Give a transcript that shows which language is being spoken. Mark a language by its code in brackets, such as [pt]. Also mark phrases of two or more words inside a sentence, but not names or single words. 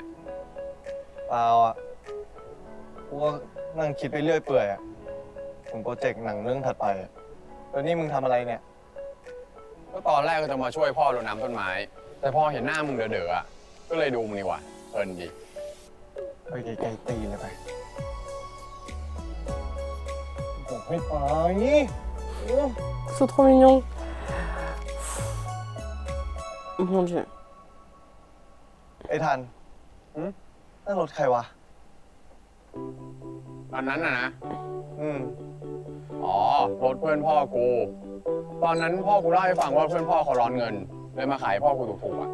[th] เปล่าอ่ะ กูก็นั่งคิดไปเรื่อยเปื่อยอ่ะ ถึงโปรเจกต์หนังเรื่องถัดไปอ่ะ แล้วนี่มึงทำอะไรเนี่ย ก็ตอนแรกก็จะมาช่วยพ่อรดน้ำต้นไม้ แต่พอเห็นหน้ามึงเด๋อๆอะก็เลยดูมึงดีกว่าเพลินดี ไปไกลๆตีเลยไปบอกไม่ไป [fr] C'est trop mignon. Mon dieu. [th] ไอ้ทันนั่นรถใครวะ ตอนนั้นนะ อ๋อ รถเพื่อนพ่อกู ตอนนั้นพ่อกูเล่าให้ฟังว่าเพื่อนพ่อเขาร้อนเงินเลยมาขายพ่อกูถูกๆอ่ะ